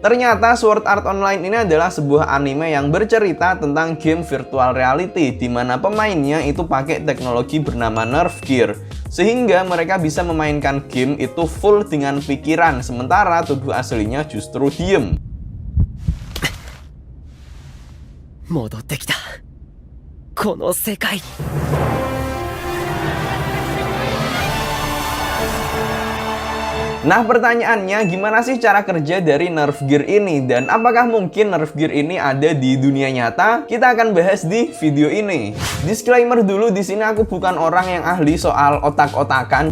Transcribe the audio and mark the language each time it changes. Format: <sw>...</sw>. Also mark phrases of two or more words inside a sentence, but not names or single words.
<id>Ternyata Sword Art Online ini adalah sebuah anime yang bercerita tentang game</id> <en>virtual reality,</en> <id>di mana pemainnya itu pakai teknologi bernama Nerve Gear. Sehingga mereka bisa memainkan game itu full dengan pikiran, sementara tubuh aslinya justru diem.</id> <ja>戻ってきたこの世界</ja> <id>Nah pertanyaannya, gimana sih cara kerja dari Nerve Gear ini? Dan apakah mungkin Nerve Gear ini ada di dunia nyata? Kita akan bahas di video ini. Disclaimer dulu, di sini aku bukan orang yang ahli soal otak-otakan.</id>